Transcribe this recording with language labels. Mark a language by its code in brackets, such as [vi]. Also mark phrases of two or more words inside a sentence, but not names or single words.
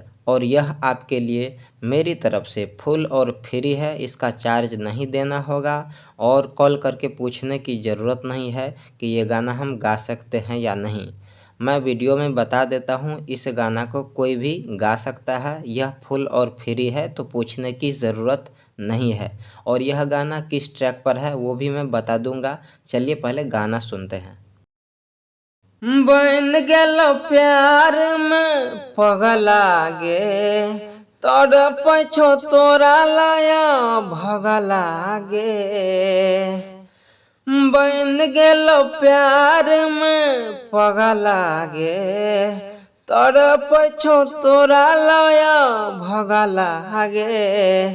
[hi] और यह आपके लिए मेरी तरफ से फुल और फ्री है, इसका चार्ज नहीं देना होगा और कॉल करके पूछने की ज़रूरत नहीं है कि ये गाना हम गा सकते हैं या नहीं। मैं वीडियो में बता देता हूँ, इस गाना को कोई भी गा सकता है, यह फुल और फ्री है तो पूछने की ज़रूरत नहीं है। और यह गाना किस ट्रैक पर है वो भी मैं बता दूंगा। चलिए पहले गाना सुनते हैं। [anp] बन गेल प्यार में पगला गे, तड़प छो तोरा लाया भगला गे। बन गेल प्यार में पगला गे, तड़प छो तोरा लाया भगला गे।